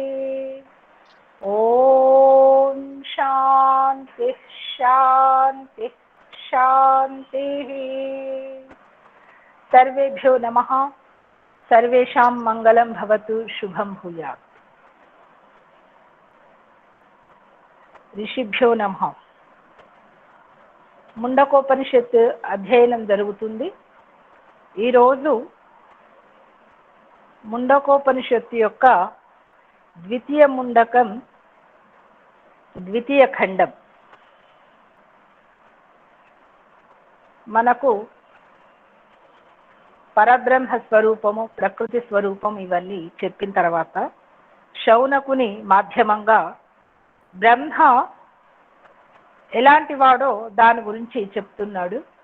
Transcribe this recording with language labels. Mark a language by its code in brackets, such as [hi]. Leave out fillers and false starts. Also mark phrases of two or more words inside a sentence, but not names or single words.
[sa] ॐ शान्तिः शान्तिः शान्तिः। सर्वेभ्यो नमः। सर्वेषां मंगलं भवतु, शुभं भूयात्। ऋषिभ्यो नमः। [te] ముండకోపనిషత్ అధ్యయనం జరుగుతుంది. ఈరోజు ముండకోపనిషత్తు యొక్క ద్వితీయ ముండకం ద్వితీయ ఖండం. మనకు పరబ్రహ్మ స్వరూపము, ప్రకృతి స్వరూపం ఇవన్నీ చెప్పిన తర్వాత శౌనకుని మాధ్యమంగా బ్రహ్మ ఎలాంటి వాడో దాని గురించి చెప్తున్నాడు.